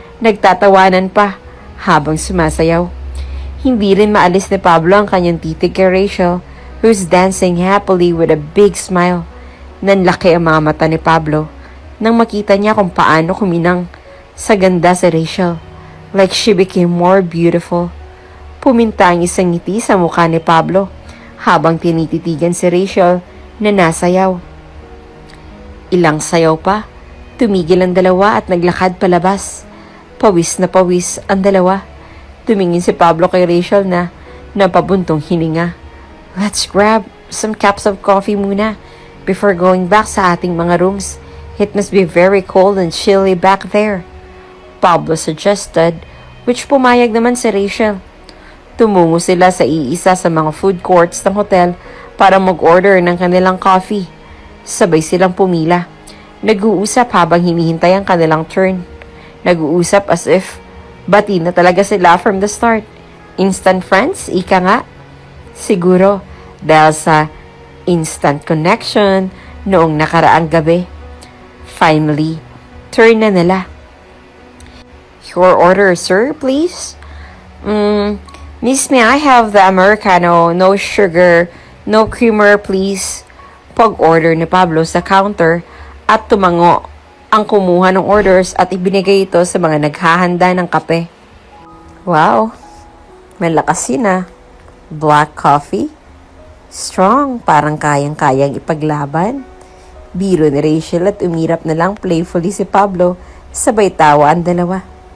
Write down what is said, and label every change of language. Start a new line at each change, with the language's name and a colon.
Filipino: Nagtatawanan pa habang sumasayaw. Hindi rin maalis ni Pablo ang kanyang titig kay Rachel,
English: who's dancing happily with a big smile.
Filipino: Nanlaki ang mga mata ni Pablo nang makita niya kung paano kuminang sa ganda si Rachel.
English: Like she became more beautiful.
Filipino: Puminta ang isang ngiti sa mukha ni Pablo habang tinititigan si Rachel na nasayaw. Ilang sayaw pa, tumigil ang dalawa at naglakad palabas. Pawis na pawis ang dalawa. Tumingin si Pablo kay Rachel na napabuntong hininga.
English: Let's grab some cups of coffee
Filipino: muna
English: before going back
Filipino: sa ating mga
English: rooms. It must be very cold and chilly back there, Pablo suggested, which
Filipino: pumayag naman
English: si Rachel.
Filipino: Tumungo sila sa iisa sa mga food courts ng hotel para mag-order ng kanilang coffee. Sabay silang pumila. Nag-uusap habang hinihintay ang kanilang turn. Nag-uusap
English: as if
Filipino: bati na talaga sila
English: from the start.
Filipino: Instant friends, ika nga. Siguro dahil sa instant connection noong nakaraang gabi.
English: Finally, turn
Filipino: na nila.
English: Your order, sir, please? Miss, may I have the Americano, no sugar, no creamer, please?
Filipino: Pag-order ni Pablo sa counter at tumango ang kumuha ng orders at ibinigay ito sa mga naghahanda ng kape. Wow, malakas yun ah. Black coffee? Strong, parang kayang-kayang ipaglaban. Biro ni Rachel at umirap na lang playfully si Pablo, sabay tawa ang dalawa.